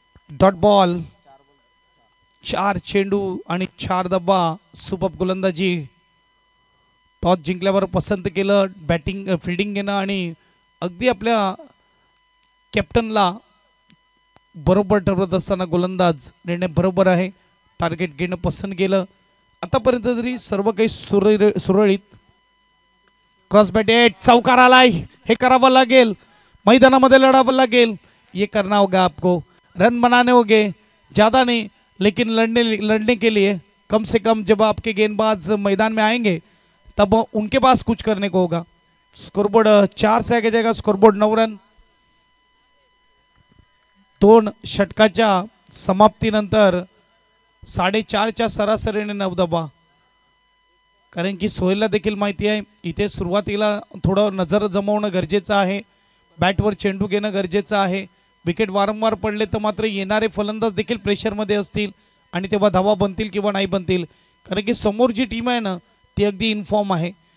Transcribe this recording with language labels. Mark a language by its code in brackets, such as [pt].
[mr] Dot ball, 4 चेंडू आणि 4 धावा, सुपर गोलंदाजी, टॉस जिंकल्यावर पसंत केलं बॅटिंग फिल्डिंग घेणं आणि अगदी आपल्या कॅप्टनला बरोबर ठरवत असताना गोलंदाज निर्णय बरोबर आहे, टार्गेट घेणं पसंत केलं। आतापर्यंत तरी सर्व काही सुरळीत। क्रॉस बॅटेड, चौकार आलाय, हे करावं लागेल, मैदानामध्ये लढावं लागेल, [hi] ये करना होगा आपको, रन बनाने होंगे, ज़्यादा नहीं लेकिन लड़ने के लिए कम से कम जब आपके गेंदबाज मैदान में आएंगे तब उनके पास कुछ करने को होगा। स्कोरबोर्ड 4 से आगे जाएगा, स्कोरबोर्ड 9 रन। [mr] 2 षटकाच्या समाप्तीनंतर 4.5च्या सरासरीने 9 धावा, कारण की सोहेलला देखील माहिती आहे इथे सुरुवातीला थोडं नजर जमवणं गरजेचं आहे, बॅटवर चेंडू घेणं गरजेचं आहे, विकेट वारंवार पडले तर मात्र येणारे फलंदाज देखील प्रेशरमध्ये असतील आणि तेव्हा धावा बनतील किंवा नाही बनतील, कारण की समोर जी टीम आहे ना ती अगदी इन्फॉर्म आहे।